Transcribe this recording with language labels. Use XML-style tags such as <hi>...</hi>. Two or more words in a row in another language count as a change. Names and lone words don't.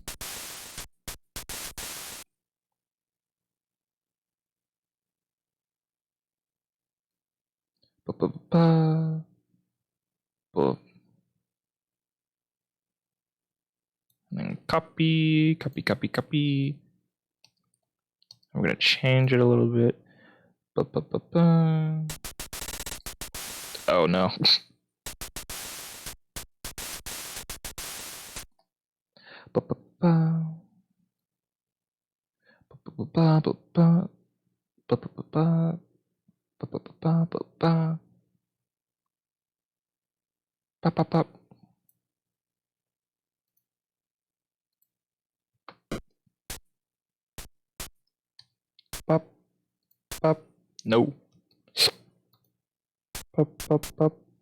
<en>Ba-ba-ba. Ba. And then copy, copy, copy, copy. I'm gonna change it a little bit. Ba-ba-ba-ba. Oh no. Ba-ba-ba. Ba-ba-ba-ba-ba. Ba-ba-ba-ba. Ba-ba-ba-ba-ba. Ba-ba-ba. Pop, pop. No. Pop, pop, pop.</en>